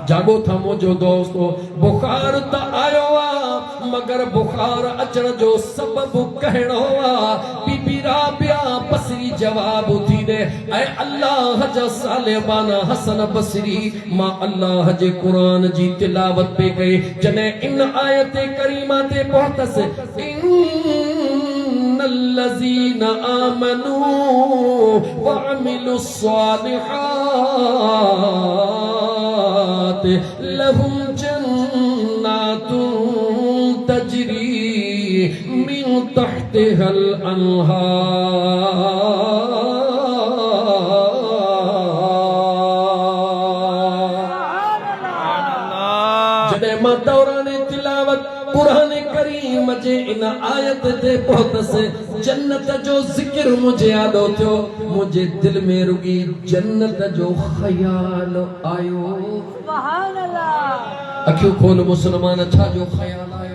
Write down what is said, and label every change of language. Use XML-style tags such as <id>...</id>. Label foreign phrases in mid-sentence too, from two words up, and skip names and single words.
<sd>जागो था मुंहिंजो दोस्तो, बुखार त आयो आहे, मगर बुखार अचण जो सबबु कहिड़ो आहे? बीबी राबिया बसरी जवाब थी ॾे, ऐं अल्लाह जा सालिबाना हसन बसरी, मां अल्लाह जे क़ुरान जी तिलावत पे कई। जॾहिं इन आयत करीमा ते पहुतसि,</sd> <ar>الذين آمنوا وعملوا الصالحات لهم جنات تجري من تحتها الأنهار.</ar> <sd>جڏهن ما دوران तिलावत कुरान करीम जे इन आयत ते पहुतसि, जन्नत जो ज़िक्र मुझे यादो थियो। मुझे दिल में रुगी जन्नत जो ख्याल आयो।</sd> <ar>سبحان الله.</ar> <sd>अखियूं खोल मुसलमान, छा जो ख्याल आयो?</sd>